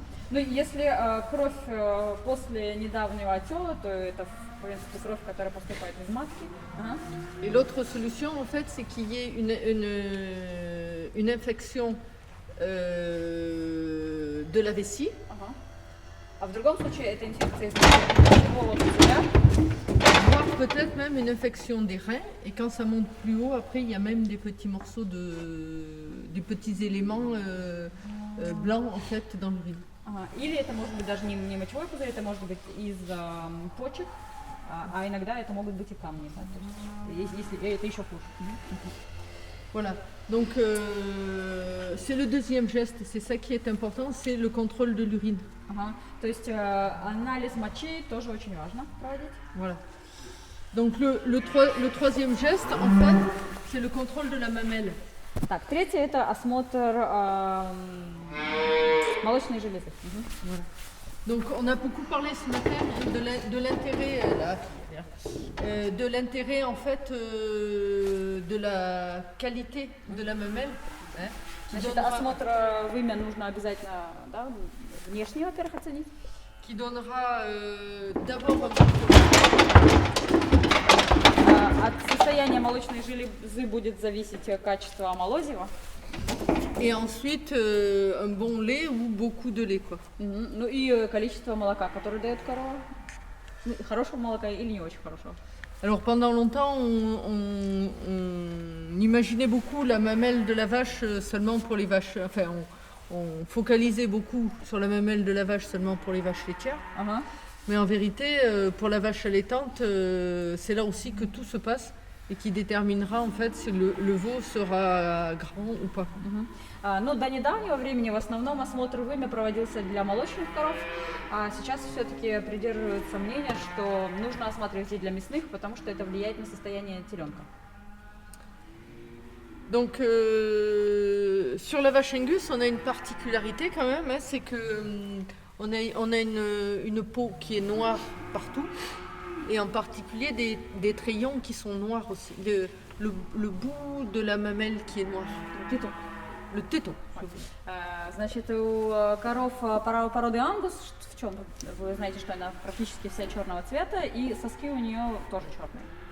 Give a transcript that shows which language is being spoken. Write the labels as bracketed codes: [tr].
[ru] Ну, если кровь после недавнего отела, то это, в принципе, кровь, которая поступает из матки. Ага. [fr] Et l'autre solution, en fait, c'est qu'il y ait une infection de la vessie. [ru] Ага. А в другом случае это инфекция из мочевого пузыря. [fr] Voire peut-être même une infection des reins, et quand ça monte plus haut, après il y a même des petits morceaux des petits éléments blancs en fait dans l'urine. [ru] Ага. Или это может быть даже не мочевой пузырь, это может быть из почек, а иногда это могут быть и камни. Да, то есть, если это еще хуже. [fr] Voilà, donc c'est le deuxième geste, c'est ça qui est important, c'est le contrôle de l'urine. [ru] Ага. То есть анализ мочи тоже очень важно проводить. [fr] Voilà. Donc le troisième geste, en fait, c'est le contrôle de la mamelle. [ru] Так, третье это осмотр молочной железы. [fr] Donc on a beaucoup parlé ce matin de l'intérêt en fait de la qualité de la mamelle. Hein, qui [ru] Значит, [fr] donnera- [ru] осмотр вымя нужно обязательно, да, внешне, во-первых, оценить. [fr] qui donnera d'abord [ru] От состояния молочной железы будет зависеть качество молозива. [fr] et ensuite un bon lait ou beaucoup de lait quoi. [ru] Ну и количество молока, которое дает корова. Ну, хорошего молока или не очень хорошего. [fr] Alors pendant longtemps on imaginait beaucoup la mamelle de la vache seulement pour les vaches, enfin on focalisait beaucoup sur la mamelle de la vache seulement pour les vaches laitières. [ru] Ага. [fr] Mais en vérité, pour la vache allaitante, c'est là aussi que tout se passe et qui déterminera en fait si le veau sera grand ou pas. [ru] Но до недавнего времени в основном осмотр вымя проводился для молочных коров, а сейчас все-таки придерживаются мнения, что нужно осматривать и для мясных, потому что это влияет на состояние теленка. [fr] Donc sur la vache Angus, on a une particularité quand même, hein, c'est que on a une peau qui est noire partout et en particulier des trayons qui sont noirs aussi. Le bout de la mamelle qui est noir. Téton. Le téton. [ru] Значит, у коров породы ангус, в чем? Вы знаете, что она практически вся черного цвета, и соски у нее тоже черные.